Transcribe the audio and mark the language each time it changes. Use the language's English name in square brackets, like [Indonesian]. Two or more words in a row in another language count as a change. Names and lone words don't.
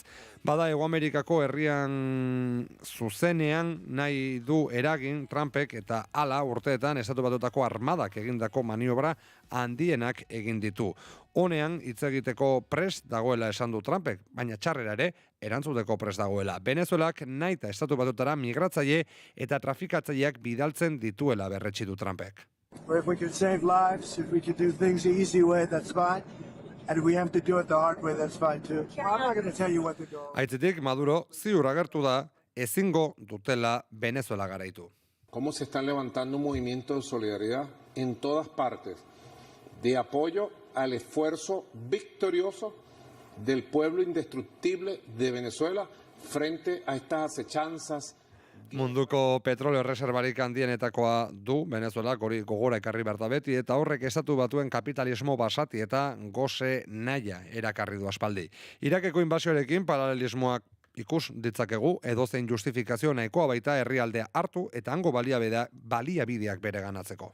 [Basque] Bada Hego Amerikako herrian zuzenean nahi du eragin Trumpek eta hala urteetan Estatu Batuetako armadak egindako maniobra handienak egin ditu. Honean hitz egiteko prest dagoela esan du Trumpek, baina txarrera ere erantzuteko prest dagoela. Venezuelak naita Estatu Batuetara migratzaile eta trafikatzaileak bidaltzen dituela berretsi du Trumpek. [English] If we can save lives, if we can do things the easy way, that's fine. And if we have to do it the hard way, that's fine too. I'm not going to tell you what to do. [Basque] Aitzitik Maduro ziur agertu da ezingo dutela Venezuela garaitu. [Spanish] Cómo se están levantando movimientos de solidaridad en todas partes de apoyo al esfuerzo victorioso del pueblo indestructible de Venezuela frente a estas acechanzas. [Basque] Munduko petroleo reserbarik handienetakoa du Venezuela, hori gogora ekarri behar da beti, eta horrek Estatu Batuen kapitalismo basati eta goze naia erakarri du aspaldi. Irakeko inbasioarekin paralelismoak ikus ditzakegu, edozein justifikazio nahikoa baita herrialdea hartu eta hango baliabideak bere ganatzeko.